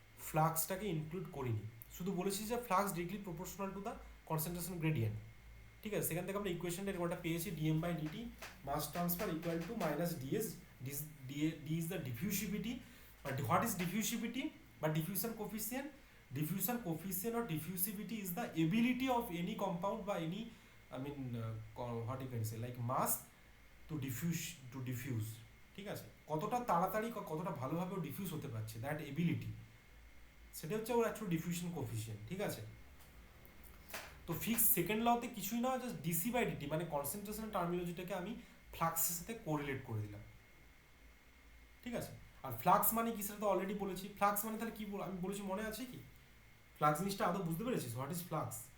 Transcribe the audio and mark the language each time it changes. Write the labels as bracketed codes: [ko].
[bn] ফ্লাক্সটাকে include করিনি, শুধু বলেছি যে flux [en] Degree proportional to the concentration gradient. [bn] ঠিক আছে, সেখান থেকে আমরা ইকুয়েশনটা এরকমটা পেয়েছি, DM by DT mass transfer equal to minus DS, [en] D is the diffusivity, but what is diffusivity [bn] বা diffusion coefficient? [en] Diffusion coefficient or diffusivity is the ability of any compound by any, I mean, what you can say, like mass to diffuse, ঠিক আছে, [bn] কতটা তাড়াতাড়ি কতটা ভালোভাবে diffuse হতে পারছে, that ability, সেটা হচ্ছে ওর অ্যাকচুয়াল ডিফিউশন কোফিসিয়েন্ট। ঠিক আছে, তো ফিক্স সেকেন্ড লতে কিছুই না, জাস্ট ডিসি বাই ডিটি মানে কনসেন্ট্রেশন টার্মিনোলজিটাকে আমি ফ্লাক্সের সাথে কোরিলেট করে দিলাম। ঠিক আছে, আর ফ্লাক্স মানে কি সেটা তো অলরেডি বলেছি। ফ্লাক্স মানে তাহলে কি আমি বলেছি মনে আছে কি? ফ্লাক্স জিনিসটা আদৌ বুঝতে পেরেছিস? [en] What is flux?